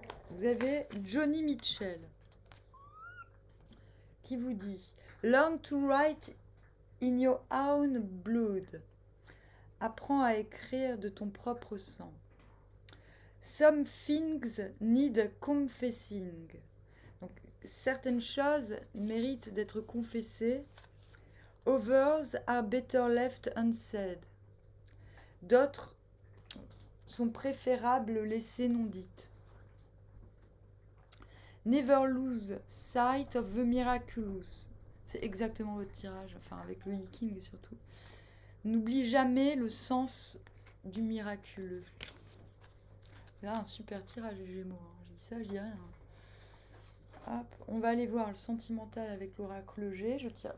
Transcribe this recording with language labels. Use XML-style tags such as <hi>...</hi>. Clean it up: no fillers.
<fr>Vous avez Johnny Mitchell qui vous dit</fr> <en>Learn to write in your own blood.</en> <fr>Apprends à écrire de ton propre sang.</fr> <en>Some things need confessing.</en> <fr>Donc, certaines choses méritent d'être confessées.</fr> <en>Others are better left unsaid.</en> <fr>D'autres sont préférables laissées non dites.</fr> <en>Never lose sight of the miraculous.</en> <fr>C'est exactement votre tirage, enfin avec le King surtout. N'oublie jamais le sens du miraculeux. C'est un super tirage les Gémeaux. Je dis ça, je dis rien. Hop, on va aller voir le sentimental avec l'oracle G. Je tire.</fr>